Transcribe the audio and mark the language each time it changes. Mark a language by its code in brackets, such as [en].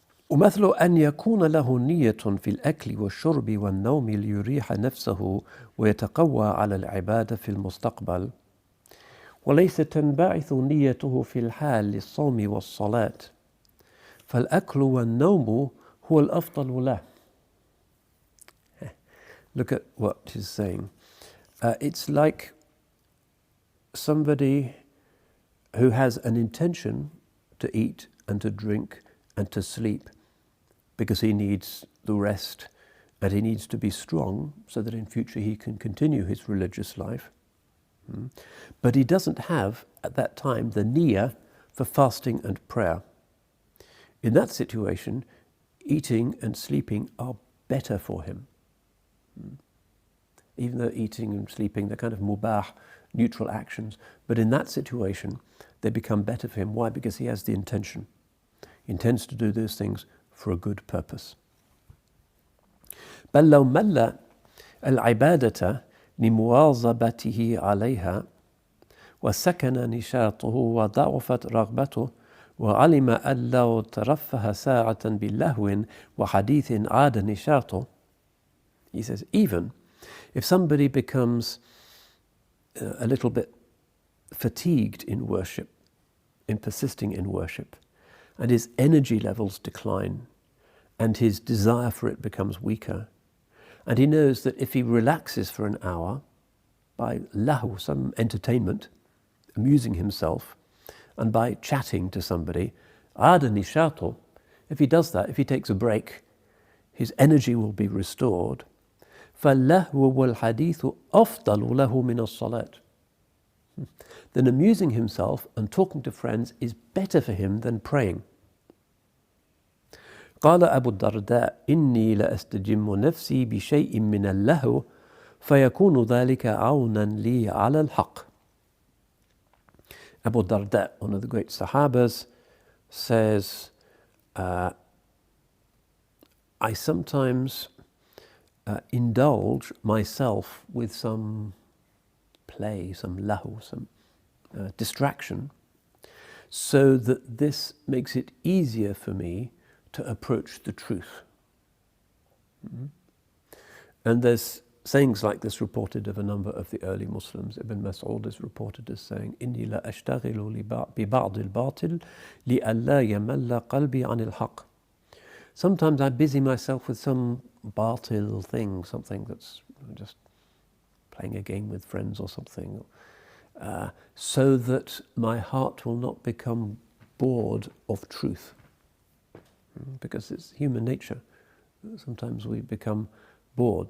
[ar] ومثل أن يكون له نية في الأكل والشرب والنوم ليريح نفسه ويتقوى على العبادة في المستقبل، وليس تنبعث نيته في الحال للصوم والصلاة، فالأكل والنوم هو الأفضل له. [en] Look at what he's saying. It's like somebody who has an intention to eat and to drink and to sleep because he needs the rest and he needs to be strong so that in future he can continue his religious life. But he doesn't have, at that time, the niyyah for fasting and prayer. In that situation, eating and sleeping are better for him. Even though eating and sleeping, they're kind of mubah, neutral actions. But in that situation, they become better for him. Why? Because he has the intention. He intends to do those things for a good purpose. [ar] بل لو مل العبادة لمواظبته عليها وسكن نشاطه وضعفت رغبته وعلم أن لو ترفه ساعة باللهو وحديث عاد نشاطه. [en] He says, even if somebody becomes a little bit fatigued in worship, in persisting in worship, and his energy levels decline, and his desire for it becomes weaker, and he knows that if he relaxes for an hour by lahu, some entertainment, amusing himself, and by chatting to somebody, [ar] ada nishato, [en] if he does that, if he takes a break, his energy will be restored. [ar] فَاللَّهْوُ وَالْحَدِيثُ أَفْضَلُ لَهُ مِنَ الصَّلَاةِ. [en] Then amusing himself and talking to friends is better for him than praying. قال أبو الدرداء إني لأستجم نفسي بشيء من اللهو فيكون ذلك عونا لي على الحق. Abu Darda, one of the great Sahabas, says, I sometimes indulge myself with some play, some lahu, some distraction, so that this makes it easier for me to approach the truth. And there's sayings like this reported of a number of the early Muslims. Ibn Mas'ud is reported as saying, [ar] إِنِّي لَا أَشْتَغِلُ بِبَعْضِ الْبَاطِلِ لِأَلَّا يَمَلَّ قَلْبِي عَنِ الْحَقِّ. [en] Sometimes I busy myself with some batil thing, something that's just playing a game with friends or something, so that my heart will not become bored of truth. Because it's human nature. Sometimes we become bored.